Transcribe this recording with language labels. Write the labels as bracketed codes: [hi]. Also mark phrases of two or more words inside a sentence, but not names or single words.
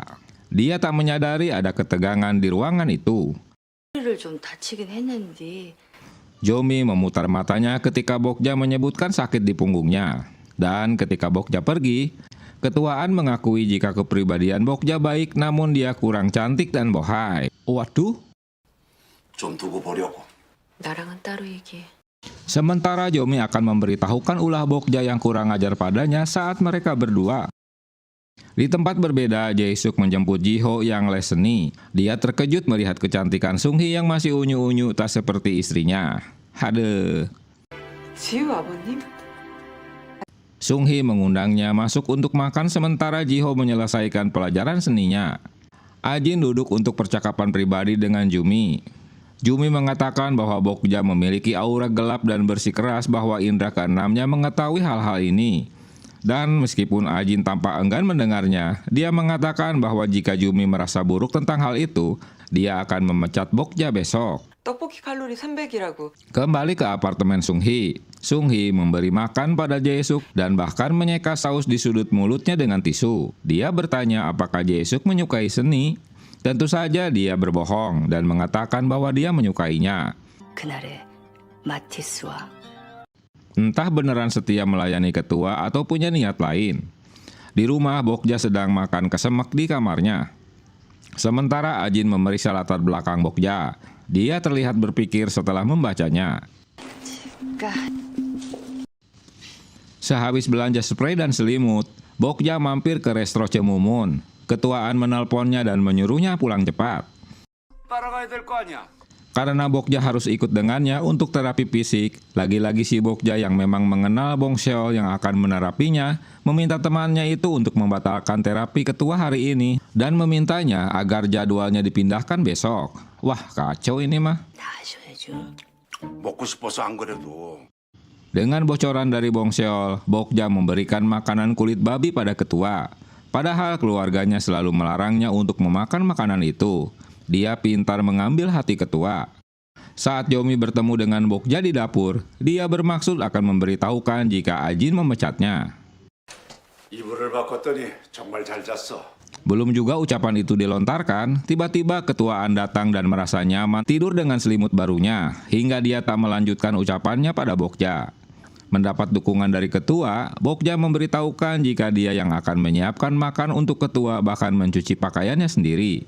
[id] Dia tak menyadari ada ketegangan di ruangan itu. Jomi memutar matanya ketika Bokja menyebutkan sakit di punggungnya. Dan ketika Bokja pergi, ketuaan mengakui jika kepribadian Bokja baik namun dia kurang cantik dan bohai. Waduh. [ko] 좀 두고 보려고. 나랑은 따로 얘기해. [id] Sementara Jomi akan memberitahukan ulah Bokja yang kurang ajar padanya saat mereka berdua. Di tempat berbeda, Jae-suk menjemput Ji-ho yang les seni. Dia terkejut melihat kecantikan Sung-hee yang masih unyu-unyu tak seperti istrinya. Hadeh. [ko] 지우 아버님? [id] Sung-hee mengundangnya masuk untuk makan sementara Ji-ho menyelesaikan pelajaran seninya. Ajin duduk untuk percakapan pribadi dengan Jumi. Jumi mengatakan bahwa Bokja memiliki aura gelap dan bersikeras bahwa indera keenamnya mengetahui hal-hal ini. Dan meskipun Ajin tampak enggan mendengarnya, dia mengatakan bahwa jika Jumi merasa buruk tentang hal itu, dia akan memecat Bokja besok. [ko] 떡볶이 칼로리 300이라고. [id] Kembali ke apartemen Sung-hee. Sung-hee memberi makan pada Jae-suk dan bahkan menyeka saus di sudut mulutnya dengan tisu. Dia bertanya apakah Jae-suk menyukai seni. Tentu saja dia berbohong dan mengatakan bahwa dia menyukainya. [ko] 그날의 마티스와 [id] Entah beneran setia melayani ketua atau punya niat lain. Di rumah, Bokja sedang makan kesemek di kamarnya. Sementara Ajin memeriksa latar belakang Bokja. Dia terlihat berpikir setelah membacanya. Sehabis belanja spray dan selimut, Bokja mampir ke resto Cemumun. Ketuaan menelponnya dan menyuruhnya pulang cepat. [ko] 따라가야 될 거 아니야. [id] Karena Bokja harus ikut dengannya untuk terapi fisik, lagi-lagi si Bokja yang memang mengenal Bong Seol yang akan menerapinya, meminta temannya itu untuk membatalkan terapi ketua hari ini dan memintanya agar jadwalnya dipindahkan besok. Wah, kacau ini mah. [ko] 먹고 싶어서 안 그래도. [id] Dengan bocoran dari Bong Seol, Bokja memberikan makanan kulit babi pada ketua. Padahal keluarganya selalu melarangnya untuk memakan makanan itu. Dia pintar mengambil hati ketua. Saat Jomi bertemu dengan Bokja di dapur, dia bermaksud akan memberitahukan jika Ajin memecatnya. [ko] 이불을 바꿨더니 정말 잘 잤어. [id] Belum juga ucapan itu dilontarkan, tiba-tiba ketuaan datang dan merasa nyaman tidur dengan selimut barunya, hingga dia tak melanjutkan ucapannya pada Bokja. Mendapat dukungan dari ketua, Bokja memberitahukan jika dia yang akan menyiapkan makan untuk ketua bahkan mencuci pakaiannya sendiri.